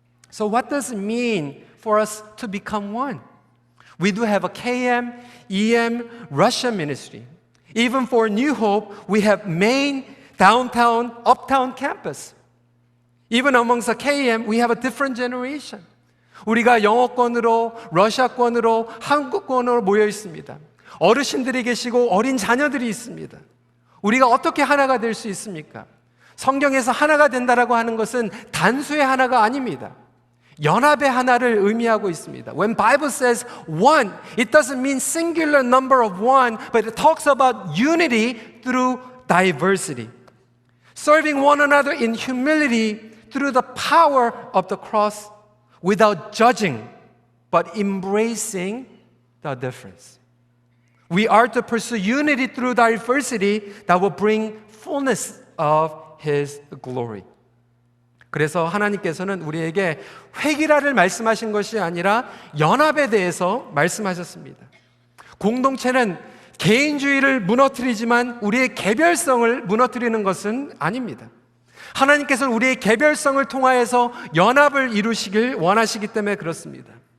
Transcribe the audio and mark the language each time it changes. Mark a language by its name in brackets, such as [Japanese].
[English] So what does it mean for us to become one? We do have a KM, EM, Russia ministry. Even for New Hope, we have main, downtown, uptown campus. Even amongst the KM, we have a different generation. [Korean] 우리가 영어권으로, 러시아권으로, 한국권으로 모여 있습니다. 어르신들이 계시고 어린 자녀들이 있습니다. 우리가 어떻게 하나가 될 수 있습니까? 성경에서 하나가 된다라고 하는 것은 단수의 하나가 아닙니다. 연합의 하나를 의미하고 있습니다. [English] When Bible says one, it doesn't mean singular number of one, but it talks about unity through diversity. Serving one another in humility through the power of the cross without judging, but embracing the difference. We are to pursue unity through diversity that will bring fullness of His glory. [Korean] 그래서 하나님께서는 우리에게 회기라를 말씀하신 것이 아니라 연합에 대해서 말씀하셨습니다. 공동체는 개인주의를 무너뜨리지만 우리의 개별성을 무너뜨리는 것은 아닙니다. 하나님께서는 우리의 개별성을 통하여서 연합을 이루시길 원하시기 때문에 그렇습니다.